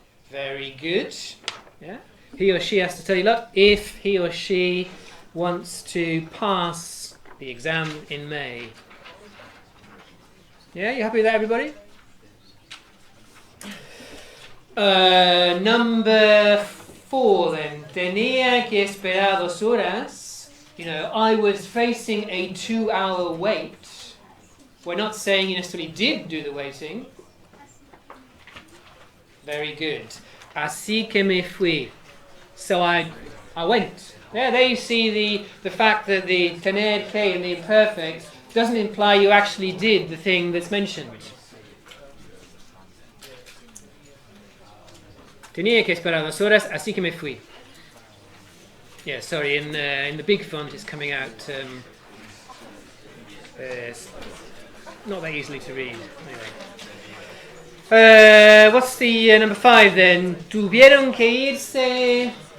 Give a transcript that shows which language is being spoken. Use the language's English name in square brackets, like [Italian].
[English] Very good. Yeah. He or she has to study a lot if he or she wants to pass the exam in May. Yeah, you happy with that, everybody? Number 4 then. [Spanish] Tenía que esperar 2 horas. [English] You know, I was facing a 2-hour wait. We're not saying you necessarily did do the waiting. Very good. [Spanish] Así que me fui. [English] So I went. Yeah, there you see the fact that the tener que in the imperfect doesn't imply you actually did the thing that's mentioned. [Spanish] Tenía que esperar 2 horas, así que me fui. [English] Yeah, sorry, in the big font it's coming out it's not that easily to read. Anyway. What's the number 5 then? [Spanish] Tuvieron que irse.